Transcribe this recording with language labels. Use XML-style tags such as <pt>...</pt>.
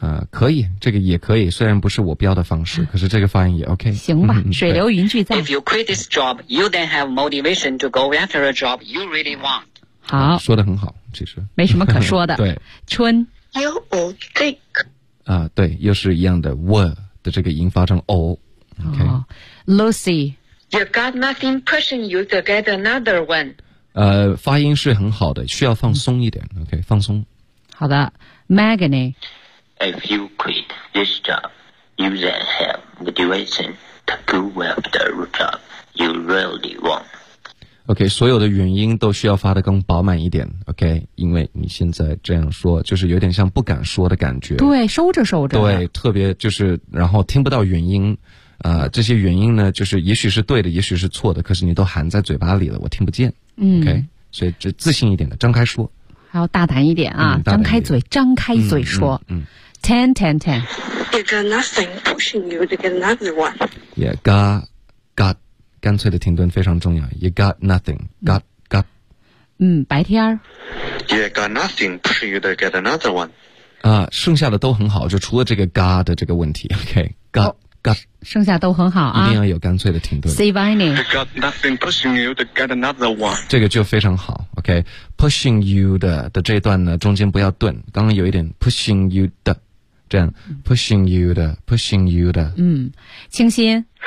<zh>可以，这个也可以，虽然不是我标的方式，可是这个发音也 OK。行吧，水流云聚在。</zh> <en>If you quit this job, you then have motivation to go after a job you really want.</en> <zh>好，说得很好，其实没什么可说的。对，春。</zh> <en>You would think.</en> <zh>对，又是一样的 were 的这个音发成 o、OK。</zh> <en>Lucy. You got nothing pushing you to get another one.</en> <zh>发音是很好的，需要放松一点。 OK, 放松。好的 ，Magni.</zh> <en>If you quit this job, you then have motivation to go after a job you really want.</en> <zh>OK, 所有的原因都需要发得更饱满一点。OK, 因为你现在这样说，就是有点像不敢说的感觉。对，收着收着。对，特别就是，然后听不到原因。这些原因呢就是也许是对的也许是错的可是你都含在嘴巴里了我听不见。 OK, 所以这自信一点的张开说。还要大胆一点啊、点张开嘴张开嘴说。</zh> <en>Ten, ten, ten. You got nothing pushing you to get another one. Yeah, got,</en> <zh>干脆的停顿非常重要。</zh> <en>You got nothing, got.</en> <zh>白天。</zh> <en>You got nothing pushing you to get another one.</en> <zh>剩下的都很好就除了这个 got 的这个问题。</zh> <en>OK, got.</en> <zh>剩下都很好啊，一定要有干脆的停顿。</zh> <en>Sivani, you got nothing pushing you to get another one.</en> <zh>这个就非常好 ，OK?</zh> <en>Pushing you</en> <zh>的这段呢，中间不要顿，刚刚有一点</zh> <en>pushing you</en> <zh>的，这样 pushing you 的 ，pushing you 的。清新。</zh>